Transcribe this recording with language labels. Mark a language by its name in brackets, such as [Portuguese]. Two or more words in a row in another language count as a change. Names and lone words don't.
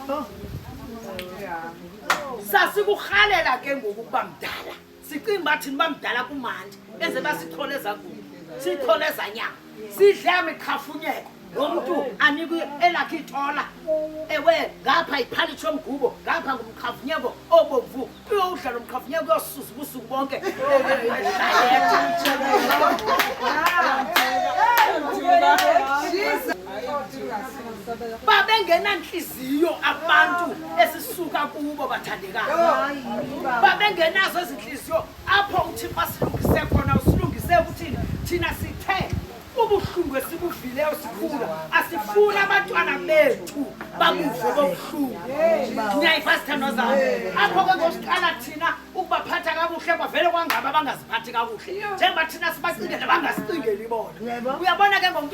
[Xhosa] sasikurhalela ke ngokuba mdala sicinga bathi nibamdala kumandi enze basitholeza kubo sitholeza nyama sidle amikhafunyeko nomuntu anikwe elakhe ithola ewe ngapha iphalithi yomgubo ngapha ngumkhafunyeko obomvu uyodla lo mkhafunyeko uyosusa ubusuku bonke babengenanhliziyo abantu esisuka kubo bathandekayo babengenazo ezinhliziyo apho uThixo asilungise khona usilungise ukuthini thina sithe ubuhlungu esibuvileyo sikhula asifuni abantwana bethu babuve bobuhlungu niyayiva sithando zami apho ke ngosiqala thina ukubaphatha kakuhle kwavele kwangaba abangaziphathi kakuhle njengoba thina sibacingele bangasicingeli bona uyabona ke ngomuntu